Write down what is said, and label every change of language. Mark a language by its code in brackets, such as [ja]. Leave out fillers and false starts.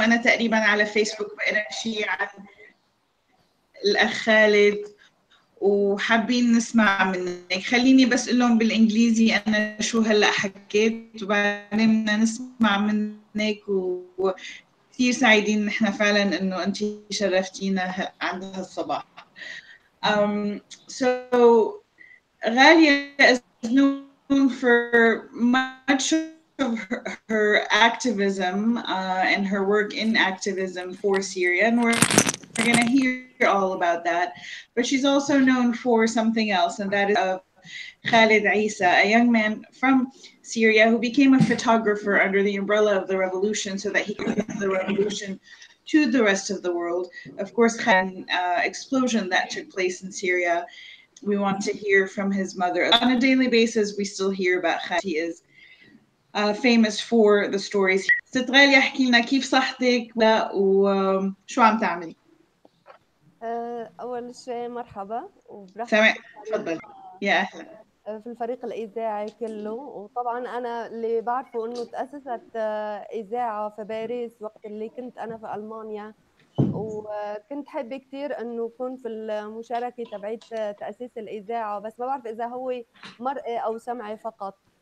[ar] أنا تقريبا على فيسبوك بقرأ شيء عن الأخ خالد وحابين نسمع منك. خليني بس أقول لهم بالإنجليزي أنا شو هلأ حكيت، وبعدين بدنا نسمع منك. وكثير سعيدين نحن فعلا إنه أنت شرفتينا عند هالصباح. [en] So Ghalia is known for much of her activism and her work in activism for Syria, and we're going to hear all about that. But she's also known for something else, and that is of Khalid Isa, a young man from Syria who became a photographer under the umbrella of the revolution so that he could bring the revolution to the rest of the world. Of course, Khan explosion that took place in Syria. We want to hear from his mother. On a daily basis, we still hear about Khalid. He is famous for the stories. [ar] ست غالية، احكي لنا كيف صحتك وشو عم تعملي؟ أول شيء مرحبا وبرحب سامع، تفضل. يا أهلا. في الفريق الإذاعي كله. وطبعا أنا اللي بعرفه إنه تأسست إذاعة في باريس وقت اللي كنت أنا في ألمانيا، وكنت حابة كتير إنه أكون في المشاركة تبعت تأسيس الإذاعة، بس ما بعرف إذا هو مرئي أو سمعي فقط.